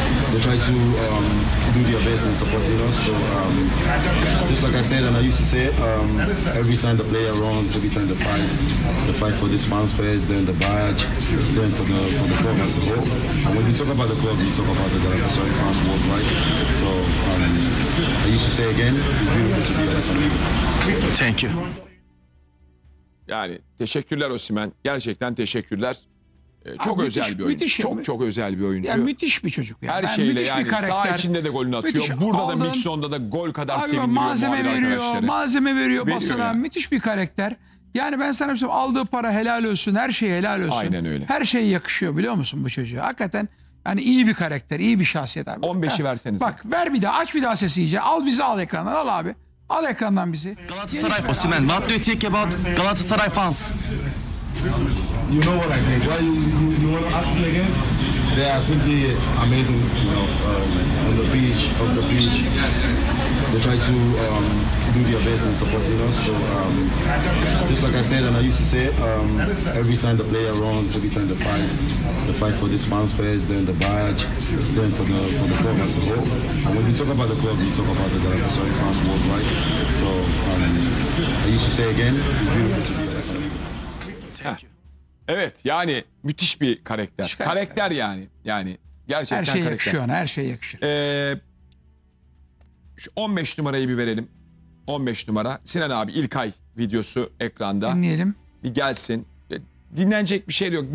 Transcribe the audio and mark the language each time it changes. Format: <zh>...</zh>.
<en>They try to do their best and support us. So just like I said and I used to say, every time the player runs, every time the fight for this fans first, then the badge, then for the club as a whole. And when we talk about the club, we talk about the Galatasaray fans worldwide. So I used to say again, it's beautiful to be here. Thank you.</en> <tr>Yani teşekkürler Osimhen. Gerçekten teşekkürler. Çok abi, özel müthiş, bir oyuncu. Çok özel bir oyuncu. Yani müthiş bir çocuk. Yani. Her yani şeyle yani sağ içinde de golünü atıyor. Müthiş. Burada aldım. Da Mixon'da da gol kadar abi, seviniyor. Malzeme veriyor basına. Yani. Müthiş bir karakter. Yani ben sana bir şey aldığı para helal olsun. Her şey helal olsun. Aynen öyle. Her şey yakışıyor biliyor musun bu çocuğa? Hakikaten yani iyi bir karakter, iyi bir şahsiyet abi. 15'i versenize. Bak ver bir daha, aç bir daha sesi iyice. Al bizi al ekrandan, al abi. Al ekrandan bizi.</tr> <en>Galatasaray fans. Osimhen, what do you think about Galatasaray fans? You know what I think? Why you want to ask me again? They are simply amazing, you know, on the pitch, off the pitch. They try to do their best and support us. So just like I said and I used to say, every time the player runs, every time the fight for this fans first, then the badge, then for the club as a whole. And when we talk about the club, we talk about the Galatasaray fans worldwide. So I used to say again, it's beautiful to be here.</en> <tr>Evet yani müthiş bir karakter. Müthiş karakter yani. Yani gerçekten her şey karakter. Yakışıyor ona, her şey yakışıyor. Şu 15 numarayı bir verelim. 15 numara. Sinan abi İlkay videosu ekranda. Dinleyelim. Bir gelsin. Dinlenecek bir şey yok.</tr>